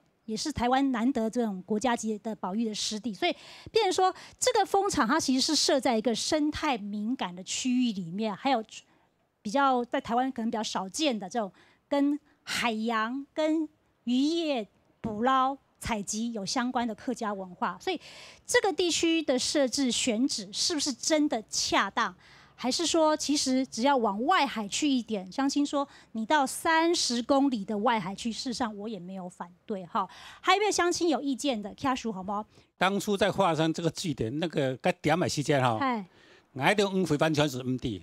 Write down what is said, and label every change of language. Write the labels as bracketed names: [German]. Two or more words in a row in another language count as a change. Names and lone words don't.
[Chinese] 也是台灣難得這種國家級的保育的濕地，所以變成說，這個風場它其實是設在一個生態敏感的區域裡面，還有比較在台灣可能比較少見的這種跟海洋、跟漁業、捕撈、採集有相關的客家文化，所以這個地區的設置選址是不是真的恰當？还是说其实只要往外海去一点，相信说你到30公里的外海去，事实上我也没有反对哈。还有没有乡亲有意见的？卡叔好不好？当初在划分这个据点那个点的时间哈，我的运费完全是唔对。